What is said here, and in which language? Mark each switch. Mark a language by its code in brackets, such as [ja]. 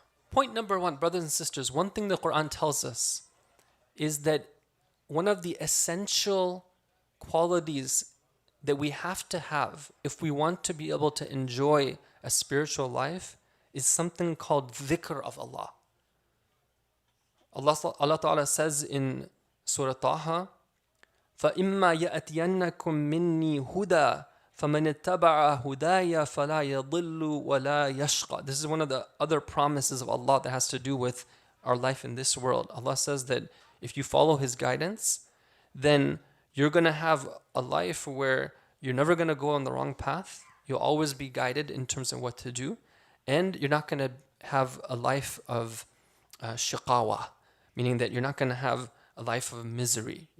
[en] Point number one, brothers and sisters, one thing the Quran tells us is that one of the essential qualities that we have to have if we want to be able to enjoy a spiritual life is something called dhikr of Allah. Allah Ta'ala says in Surah Taha, [ar] فَإِمَّا يَأْتِيَنَّكُم مِّنِّي هُدًى فَمَنِ اتَّبَعَ هُدَايَ فَلَا يَضِلُّ وَلَا يَشْقَى. [en] This is one of the other promises of Allah that has to do with our life in this world. Allah says that if you follow His guidance, then you're going to have a life where you're never going to go on the wrong path. You'll always be guided in terms of what to do. And you're not going to have a life of shiqawa, meaning that you're not going to have a life of misery.